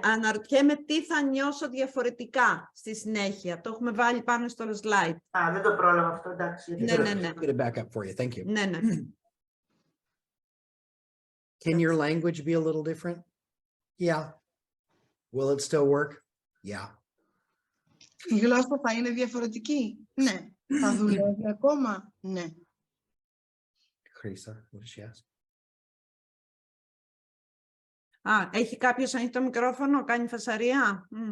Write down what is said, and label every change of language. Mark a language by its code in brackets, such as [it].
[el] Αναρωτιέμαι τι θα νιώσω διαφορετικά στη συνέχεια. Το έχουμε βάλει πάνω στο slide. Δεν το πρόλαβα αυτό, εντάξει. Ναι. [en] Get it back up for you. Thank you. [el] Ναι. [en] Can your language be a little different? Yeah. Will it still work? Yeah. [el] Η γλώσσα θα είναι διαφορετική. Ναι. Θα δουλεύει ακόμα. Ναι. [en] Chrisa, what does she ask? [el] Έχει κάποιος ανοιχτό μικρόφωνο, κάνει φασαρία.